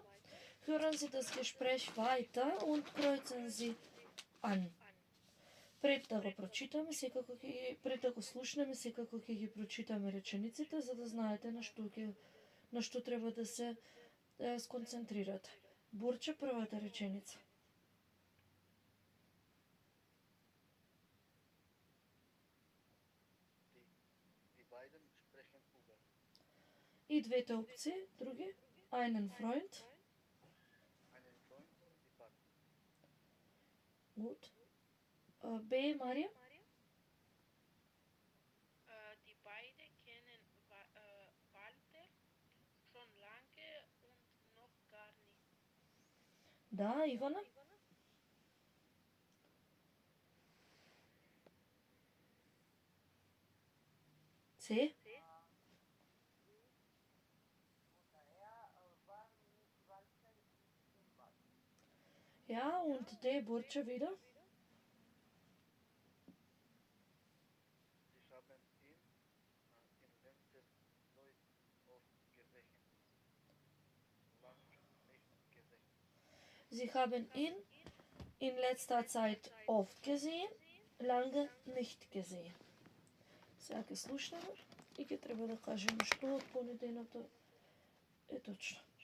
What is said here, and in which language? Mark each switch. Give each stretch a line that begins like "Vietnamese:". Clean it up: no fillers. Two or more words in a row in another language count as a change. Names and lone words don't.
German: Hören Sie das Gespräch weiter und kreuzen Sie an.
Macedonian: Пред да го прочитаме, пред да го слушнеме, секако ќе ги прочитаме речениците, за да знаете на што треба да се сконцентрирате. Бурче, првата реченица.
German: Die beiden sprechen über.
Macedonian: И двете опции, други.
German: Einen Freund. Einen Freund, die Partner. Gut. B, Maria. Die beiden kennen Walter schon lange und noch gar nicht.
Macedonian: Да, Ивана. С.
German: Ja, und D, Burče wieder. Sie haben ihn in letzter Zeit oft gesehen. Lang nicht gesehen. Sie haben ihn in letzter Zeit oft gesehen, lange nicht gesehen.
Macedonian: Сега ќе слушнеме и ќе треба да кажеме што од понеденото е точно.